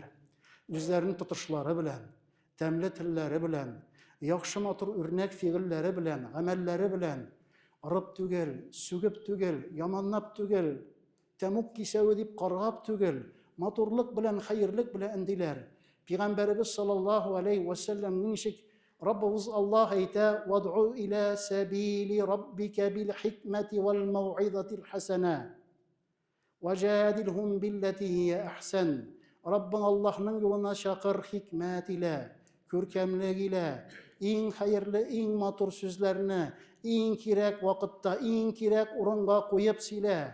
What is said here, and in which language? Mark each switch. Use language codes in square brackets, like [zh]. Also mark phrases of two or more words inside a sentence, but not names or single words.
[tt] Үзләренең тотышлары белән, тәмле телләре белән, яхшы матур үрнәк фигыльләре белән, гамәлләре белән, арып түгел, сүгеп түгел, яманлап түгел, тәмук кисәве дип каргап түгел, матурлык белән, хәерлек белән эндиләр. Пәйгамбәрбез [ar] صلى الله عليه وسلم [tt] ничек Раббыбыз Аллаһ әйтә: [ar] "ادع إلى سبيل ربك بالحكمة والموعظة الحسنة وجادلهم بالتي هي أحسن." [tt] Раббың Аллаһның юлына чакыр хикмәт илә, күркәмлек илә, иң хәерле, иң матур сүзләрне иң кирәк вакытта, иң кирәк урынга куеп сөйлә.